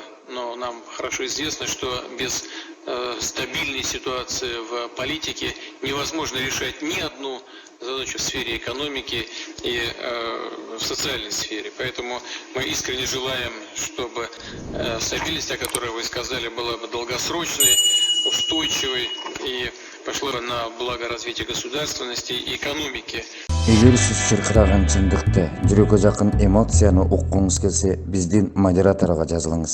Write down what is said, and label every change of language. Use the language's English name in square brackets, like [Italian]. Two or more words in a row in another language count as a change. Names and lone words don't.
[Russian] Но нам хорошо известно, что без стабильной ситуации в политике невозможно решать ни одну задачу в сфере экономики и в социальной сфере. Поэтому мы искренне желаем, чтобы стабильность, о которой вы сказали, была бы долгосрочной, устойчивой и пошла на благо развития государственности и экономики. [Kyrgyz] Эгер сиз чыркыраган чындыкты, жүрөккө жакын эмоцияны уккуңуз келсе, биздин модераторго жазылыңыз.